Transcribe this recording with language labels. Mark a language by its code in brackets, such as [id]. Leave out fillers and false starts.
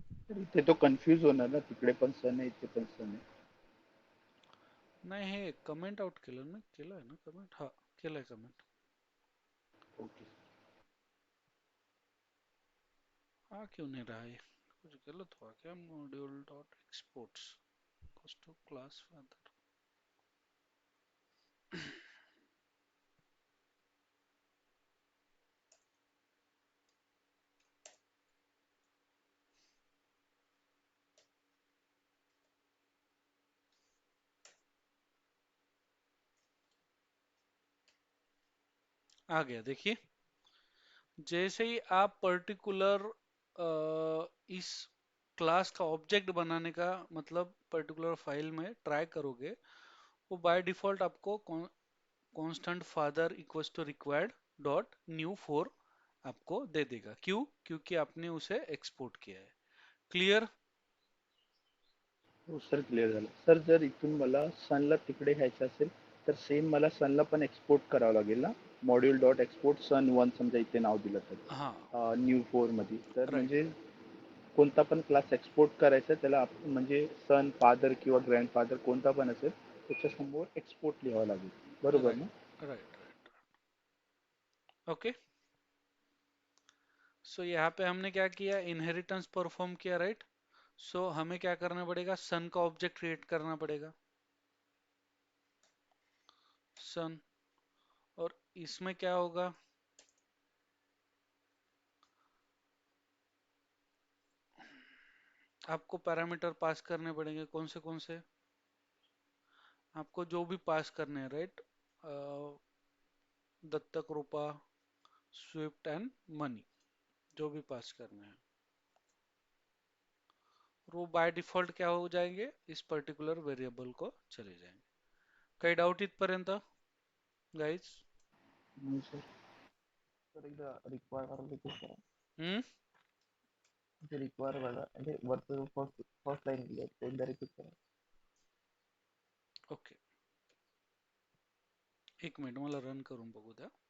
[mr] तर इथे तो कन्फ्यूज होणार ना, तिकडे पण सन आहे इथे पण सन आहे. नाही, हे कमेंट आउट केलं ना, केलंय ना कमेंट, हा, केलंय कमेंट. [en] Okay. [hi] हा क्यों नहीं रहा है, कुछ गलत हुआ क्या? [en] Module dot exports to class father. [hi] आ गया, देखिए. जैसे ही आप पर्टिकुलर इस क्लास का ऑब्जेक्ट बनाने का मतलब पर्टिकुलर फाइल में ट्राई करोगे, वो बाय डिफॉल्ट आपको [en] constant father equals to required dot new 4 [hi] आपको दे देगा. क्यों? क्योंकि आपने उसे एक्सपोर्ट किया है. [en] Clear? [mr] हो सर, क्लिअर झालं. सर जर इथून मला सनला तिकडे घ्यायचं असेल, तर सेम मला सनला पण एक्सपोर्ट करावं लागेल ना? [en] module dot export सन one [mr] समजा इथे नाव दिलं [hi] हाँ, [mr] तर न्यू फोरमध्ये, तर [en] Right. [mr] म्हणजे कोणता पण क्लास एक्सपोर्ट करायचा त्याला म्हणजे सन फादर किंवा ग्रँडफादर कोणता पण असेल, त्याच्यासमोर एक्सपोर्ट लिहावं लागेल, बरोबर [en] right, [mr] ना? [en] Right, right. Okay. [hi] सो यहाँ पे हमने क्या किया, इनहेरिटेंस परफॉर्म किया, राइट? सो हमें क्या करना पड़ेगा, सन का ऑब्जेक्ट क्रिएट करना पड़ेगा, सन. और इसमें क्या होगा, आपको पैरामीटर पास करने पड़ेंगे. कौन से आपको जो भी पास करने हैं, राइट? दत्तक, रूपा, स्विफ्ट एंड मनी, जो भी पास करने हैं, वो बाय डिफॉल्ट क्या हो जाएंगे, इस पर्टिकुलर वेरिएबल को चले जाएंगे. [mr] काही डाऊट इथपर्यंत, गाईज? हम्म, सर. सर एकदा रिक्वायर करायला रिक्वेस्ट करा. हम्म. ते रिक्वायर बघा, म्हणजे वरचं फर्स्ट फर्स्ट लाईन दिली आहे ते एकदा रिपीट करा. ओके, एक मिनिट मला रन करून बघू द्या.